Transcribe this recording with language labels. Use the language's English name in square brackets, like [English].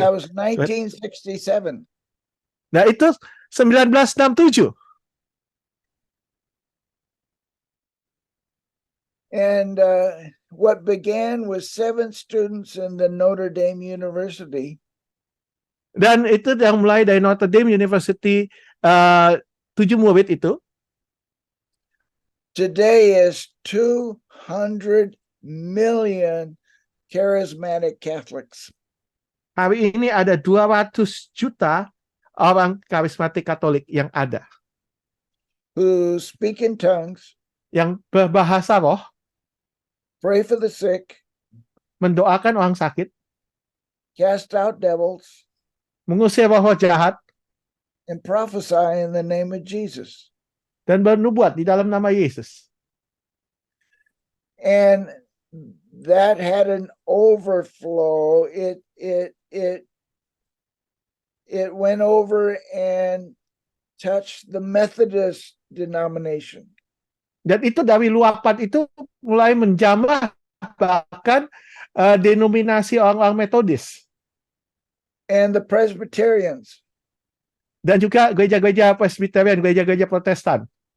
[English] That was 1967. [Indonesian] Nah, itu 1967. [English] And what began with 7 students in the Notre Dame University [Indonesian] Dan itu yang mulai dari Notre Dame University 7 murid itu. [English] today is 200 million charismatic Catholics. [Indonesian] Hari ini ada 200 juta orang karismatik Katolik yang ada, [English] Who speak in tongues, [Indonesian] yang berbahasa roh, [English] pray for the sick, [Indonesian] mendoakan orang sakit, [English] cast out devils, [Indonesian] mengusir roh jahat, [English] and prophesy in the name of Jesus. [Indonesian] dan bernubuat di dalam nama Yesus. [English] And that had an overflow. It went over and touched the Methodist denomination. [Indonesian] Dan itu dari luapan itu mulai menjamah bahkan denominasi orang-orang Metodis [English] And the Presbyterians. [Indonesian] dan juga gereja-gereja Presbyterian, gereja-gereja Protestan.